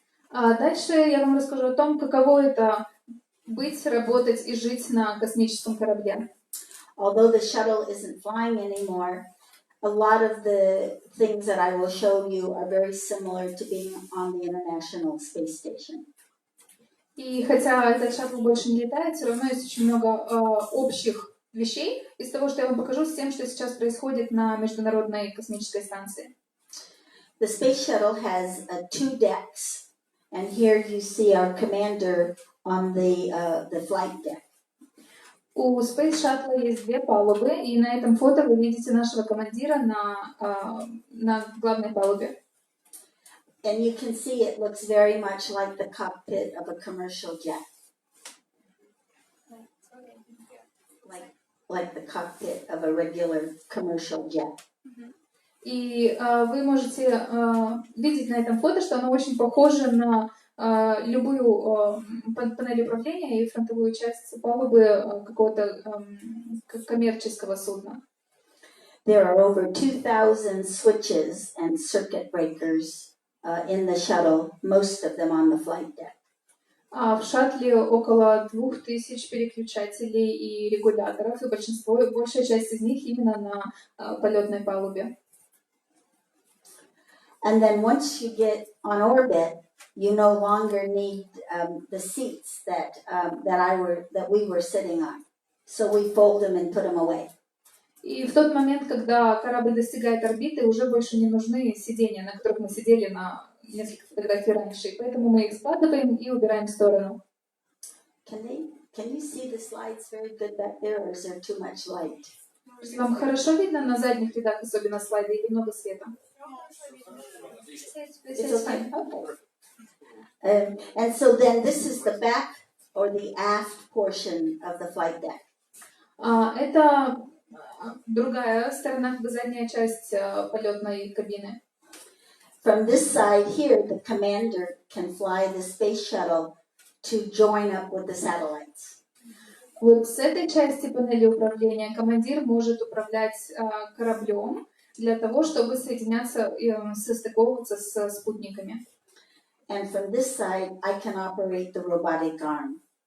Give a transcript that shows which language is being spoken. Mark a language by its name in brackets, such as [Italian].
[Russian] А дальше я вам расскажу о том, каково это быть, работать и жить на космическом корабле. [English] Although the shuttle isn't flying anymore, a lot of the things that I will show you are very similar to being on the International Space Station. [Russian] И хотя этот шаттл больше не летает, все равно есть очень много общих вещей из того, что я вам покажу, с тем, что сейчас происходит на Международной космической станции. [English] The space shuttle has 2 decks, and here you see our commander on the flight deck. [Russian] У Space Shuttle есть 2 палубы, и на этом фото вы видите нашего командира на главной палубе. [English] And you can see it looks very much like the cockpit of a commercial jet. Like the cockpit of a regular commercial jet. [Russian] И вы можете видеть на этом фото, что оно очень похоже на любую панель управления и фронтовую часть палубы какого-то коммерческого судна. [English] There are over 2,000 switches and circuit breakers in the shuttle, most of them on the flight deck. [Russian] А в шаттле около 2000 переключателей и регуляторов, и большая часть из них именно на полетной палубе. [English] And then once you get on orbit, you no longer need the seats that we were sitting on. So we fold them and put them away. [Russian] И в тот момент, когда корабль достигает орбиты, уже больше не нужны сиденья, на которых мы сидели на несколько фотографий раньше, и поэтому мы их складываем и убираем в сторону. [English] Can you see the slides very good back there, or is there too much light? [Russian] Вам хорошо видно на задних рядах, особенно слайды, или много света? [English] It's okay. Okay. And so then this is the back or the aft portion of the flight deck. [Russian] Это другая сторона, задняя часть полетной кабины. [English] From this side here, the commander can fly the space shuttle to join up with the satellites. [Russian] Вот с этой части панели управления командир может управлять кораблем для того, чтобы соединяться и состыковываться с спутниками. [English] And from this side, I can operate the robotic arm.